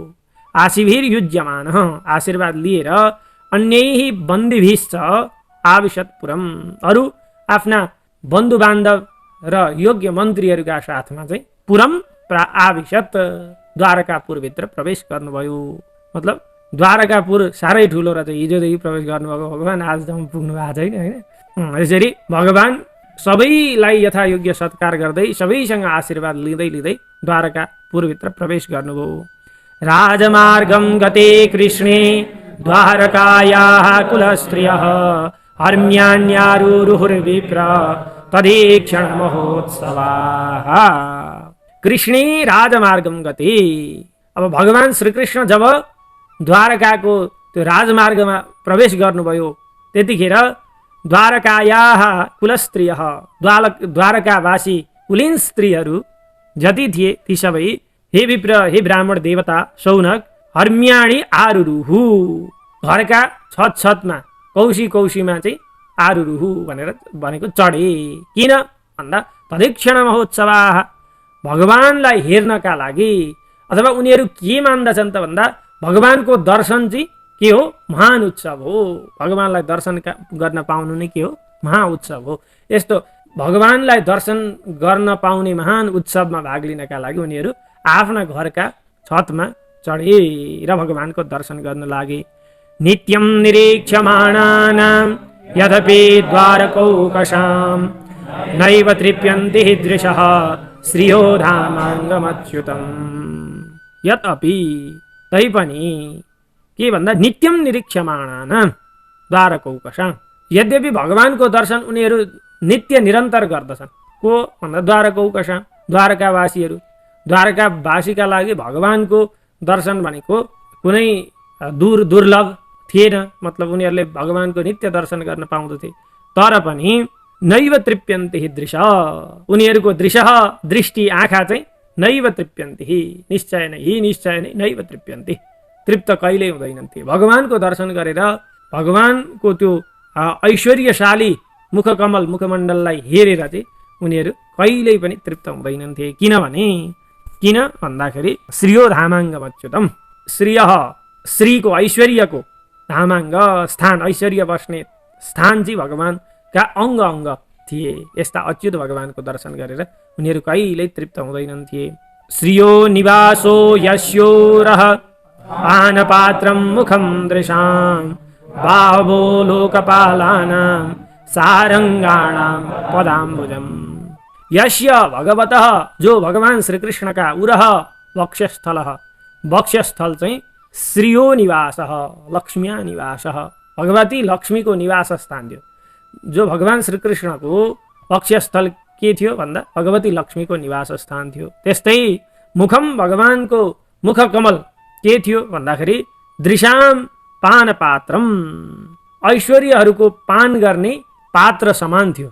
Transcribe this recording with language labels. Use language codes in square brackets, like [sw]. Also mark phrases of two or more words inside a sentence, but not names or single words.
[ne] आशीभिर्युज्यमान आशीर्वाद लिएर [sa] अन्यैः बन्दिभिश्च आविशत्पुरम [ne] अरू आफ्ना बन्धु बान्धव र योग्य मन्त्रीहरूका साथमा चाहिँ [sa] पुरम आविशत [ne] द्वारकापुरभित्र प्रवेश गर्नुभयो। मतलब द्वारकापुर साह्रै ठुलो र चाहिँ हिजोदेखि प्रवेश गर्नुभएको भगवान आजसम्म पुग्नु भएको छैन होइन। यसरी भगवान सबैलाई यथायोग्य सत्कार गर्दै सबैसँग आशीर्वाद लिँदै द्वारकापुरभित्र प्रवेश गर्नुभयो। [sa] राजमार्गम गते कृष्णे द्वारकायाः कुलस्त्रियः हर्म्यान्यारुरुहुर्विप्र तदीक्षण महोत्सवाः। कृष्णे राजमार्गम गते, [ne] अब भगवान श्रीकृष्ण जब द्वारकाको त्यो राजमार्गमा प्रवेश गर्नुभयो त्यतिखेर [sa] द्वारकायाः कुलस्त्रियः [ne] द्वारकावासी कुलीन स्त्रीहरू जति थिए ती सबै हे विप्र हे ब्राह्मण देवता शौनक [sa] हर्म्याणी आरुरुहु [ne] घरका छतमा कौशीमा चाहिँ आरुरुहु भनेको चढे। किन भन्दा [sa] तदीक्षण महोत्सवाः [ne] भगवानलाई हेर्नका लागि, अथवा उनीहरू के मान्दछन् त भन्दा भगवानको दर्शन चाहिँ के हो महान उत्सव हो। भगवानलाई दर्शन गर्न पाउनु नै के हो महा उत्सव हो। यस्तो भगवानलाई दर्शन गर्न पाउने महान उत्सवमा भाग लिनका लागि उनीहरू आफ्ना घरका छतमा चढेर भगवानको दर्शन गर्न लागे। [sa] नित्यं निरीक्ष्यमाणानां यद्यपि द्वारकौकशां नैव तृप्यन्ति दृशः श्रियो धामाङ्गमच्युतम्। [ne] यद्यपि तैपनि के भन्दा [sa] नित्यं निरीक्ष्यमाणानां द्वारकौकशां, [ne] यद्यपि भगवानको दर्शन उनीहरू नित्य निरन्तर गर्दछन्। को भन्दा द्वारकौकशां द्वारकावासीहरू, द्वारकावासीका लागि भगवानको दर्शन भनेको कुनै दुर्लभ थिएन। मतलब उनीहरूले भगवानको नित्य दर्शन गर्न पाउँदथे। तर पनि [sa] नैव तृप्यन्ति दृश, [ne] उनीहरूको दृष्टि आँखा चाहिँ [sa] नैव तृप्यन्ति [ne] निश्चय नै [sa] नैव तृप्यन्ति [ne] तृप्त कहिल्यै हुँदैनथे। भगवानको दर्शन गरेर भगवानको त्यो ऐश्वर्यशाली मुखकमल मुखमण्डललाई हेरेर चाहिँ उनीहरू कहिल्यै पनि तृप्त हुँदैनथे। किन भन्दाखेरि [sa] श्रियो धामाङ्गम अच्युतम, [ne] श्रीको ऐश्वर्यको धामाङ्ग स्थान, ऐश्वर्य बस्ने स्थान चाहिँ भगवानका अङ्ग थिए। यस्ता अच्युत भगवानको दर्शन गरेर उनीहरू कहिल्यै तृप्त हुँदैनथे। [sa] श्रियो निवासो यस्योरः पानपात्रं मुखं दृशां बाहवो लोकपालानां सारंगाणां पदाम्बुजम्। यस्य भगवतः [ne] जो भगवान श्रीकृष्ण का उरह वक्षस्थल चाहिँ [sa] श्रियो निवासः लक्ष्म्या निवासः [ne] भगवती लक्ष्मी को निवास स्थान थियो। जो भगवान श्रीकृष्ण को वक्षस्थल के थियो भन्दा भगवती लक्ष्मीको निवास स्थान थियो। त्यस्तै मुखम भगवानको मुख कमल के थियो भन्दाखेरि [sa] दृशाम पान पात्रम, [ne] ऐश्वर्यहरूको पान गर्ने पात्र समान थियो।